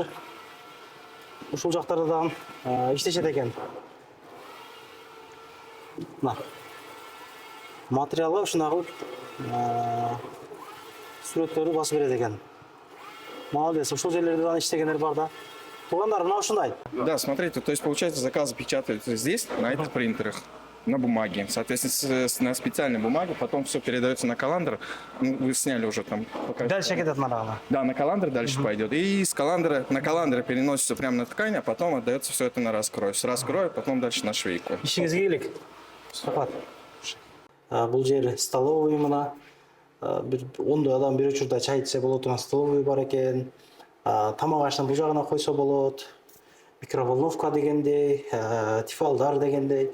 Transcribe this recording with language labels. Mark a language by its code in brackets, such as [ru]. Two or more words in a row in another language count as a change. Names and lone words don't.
[ky] Ушул жактарда дагы иштешет экен. Мына. Материалга ушундай кылып сүрөттөрдү басып берет экен. Молодец, ушул жерлерде дагы иштегендер бар да. Туугандар, мына ушундай. [ru] Да, смотрите, то есть получается заказы печатаются здесь, на этих принтерах, на бумаге. Соответственно, на специальной бумаге, потом все передается на каландр. Ну, вы сняли уже там. [ky] Дальше кетет нарагына. [ru] Да, на каландр дальше пойдет. И с каландра на каландр переносится прямо на ткань, а потом отдается все это на раскрой. С раскроя, потом дальше на швейку. [ky] Ишиңизге келик. Сапат. Бул жер столовый мына. Бир 10 адам бир учурда чай ичсе болот, столовый бар экен. Тамак ашын бул жагына койсо болот. Микроволновка дегендей, тефалдар дегендей.